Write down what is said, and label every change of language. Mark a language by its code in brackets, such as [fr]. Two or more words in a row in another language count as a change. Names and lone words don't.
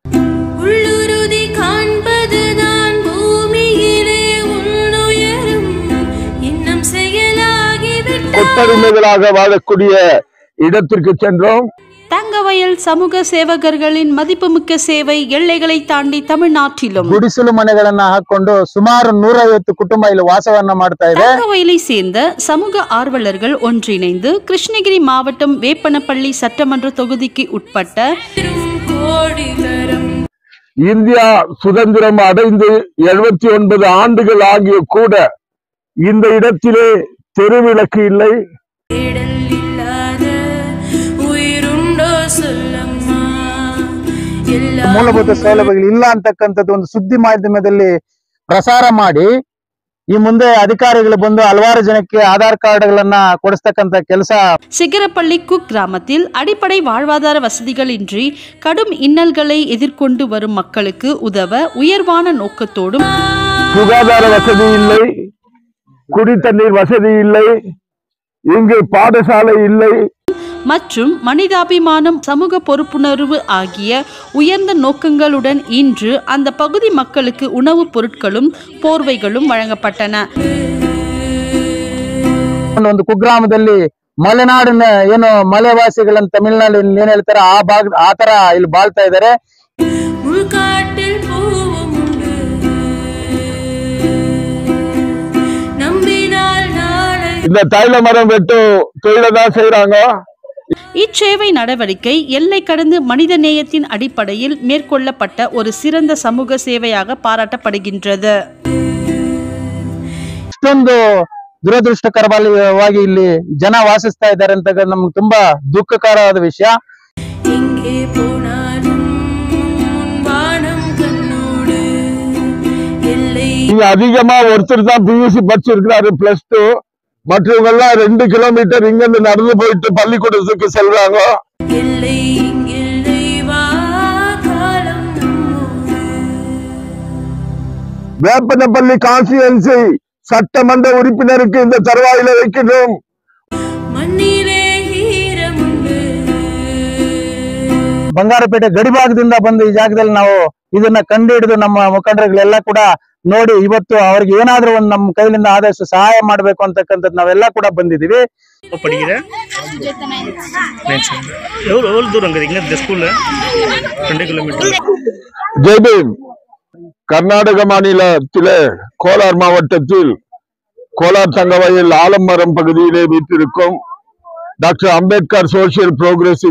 [ta] கொத்தடிமைகளாக வாழக்கூடிய இடத்திற்கு சென்றோம். தங்கவயல் சமூக சேவகர்களின் மதிப்புமிக்க சேவை எல்லைகளை தாண்டி தமிழ்நாட்டிலும் [kn] ಗುಡಿಸಲು ಮನೆಗಳನ್ನ ಹಾಕೊಂಡು ಸುಮಾರು 150 ಕುಟುಂಬ ಇಲ್ಲಿ ವಾಸವನ್ನ ಮಾಡ್ತಾ ಇದೆ. [ta] தங்கவயலை சேர்ந்த சமூக ஆர்வலர்கள் ஒன்றிணைந்து கிருஷ்ணகிரி மாவட்டம் வேப்பனப்பள்ளி சட்டமன்ற தொகுதிக்கு உட்பட்ட இந்தியா சுதந்திரம் அடைந்து 79 ஆண்டுகள் ஆகிய கூட இந்த இடத்திலே தெருவிளக்கு இல்லை, [kn] ಮೂಲಭೂತ ಸೌಲಭ್ಯಗಳು ಇಲ್ಲ ಅಂತಕ್ಕಂಥದ್ದು ಒಂದು ಸುದ್ದಿ ಮಾಧ್ಯಮದಲ್ಲಿ ಪ್ರಸಾರ ಮಾಡಿ ಈ ಮುಂದೆ ಅಧಿಕಾರಿಗಳು ಬಂದು ಹಲವಾರು ಜನಕ್ಕೆ ಆಧಾರ್ ಕಾರ್ಡ್ಗಳನ್ನ ಕೊಡಿಸ್ತಕ್ಕಂಥ ಕೆಲಸ. [ta] சிகரப்பள்ளி குக் கிராமத்தில் அடிப்படை வாழ்வாதார வசதிகளின்றி கடும் இன்னல்களை எதிர்கொண்டு வரும் மக்களுக்கு உதவ உயர்வான நோக்கத்தோடும் சுகாதார வசதி இல்லை, குடி தண்ணீர் வசதி இல்லை, இங்கு பாடசாலை இல்லை மற்றும் மனிதாபிமானம் சமூக பொறுப்புணர்வு ஆகிய உயர்ந்த நோக்கங்களுடன் இன்று அந்த பகுதி மக்களுக்கு உணவுப் பொருட்களும் போர்வைகளும் வழங்கப்பட்டன. [kn] ಒಂದು ಕುಗ್ರಾಮದಲ್ಲಿ ಮಲೆನಾಡಿನ ಏನು ಮಲೆವಾಸಿಗಳನ್ನ ತಮಿಳುನಾಡಿನ ಏನ್ ಹೇಳ್ತಾರೆ ಆ ತರ ಇಲ್ಲಿ ಬಾಳ್ತಾ ಇದ್ದಾರೆ. [ta] இந்த தைல மரம் வெட்டும் தொழிலை தான் செய்யறாங்க. இச்சேவை நடவடிக்கை எல்லை கடந்து மனித நேயத்தின் அடிப்படையில் மேற்கொள்ளப்பட்ட ஒரு சிறந்த சமூக சேவையாக பாராட்டப்படுகின்றது. [kn] ಇಷ್ಟೊಂದು ದುರದೃಷ್ಟಕರವಾಗಿ ಇಲ್ಲಿ ಜನ ವಾಸಿಸ್ತಾ ಇದ್ದಾರೆ ಅಂತ ನಮ್ಗೆ ತುಂಬಾ ದುಃಖಕರವಾದ ವಿಷಯ. [ta] இங்க அதிகமா ஒருத்தர் தான் பியூசி படிச்சிருக்கிறாரு +2, மற்றவங்க எல்லாம் 2 கிலோமீட்டர் இங்க இருந்து நடந்து போயிட்டு பள்ளிக்கூடத்துக்கு செல்றாங்க. வேப்பனப்பள்ளி கான்ஸ்டிட்யூன்சி சட்டமன்ற உறுப்பினருக்கு இந்த தருவாயில வைக்கணும். [kn] ಬಂಗಾರಪೇಟೆ ಗಡಿಭಾಗದಿಂದ ಬಂದು ಈ ಜಾಗದಲ್ಲಿ ನಾವು ಇದನ್ನ ಕಂಡು ಹಿಡಿದು ನಮ್ಮ ಮುಖಂಡರುಗಳೆಲ್ಲ ಕೂಡ ನೋಡಿ ಇವತ್ತು ಅವ್ರಿಗೆ ಏನಾದ್ರೂ ಒಂದು ನಮ್ಮ ಕೈಲಿಂದ ಆದಷ್ಟು ಸಹಾಯ ಮಾಡ್ಬೇಕು ಅಂತಕ್ಕಂಥದ್ದು ನಾವೆಲ್ಲ ಕೂಡ ಬಂದಿದೀವಿ. [ta] ஜெய்பீம். கர்நாடக மாநிலத்திலே கோலார் மாவட்டத்தில் கோலார் தங்கவயல் ஆலமரம் பகுதியிலே வீட்டிருக்கும் டாக்டர் அம்பேத்கர் [en] social progressive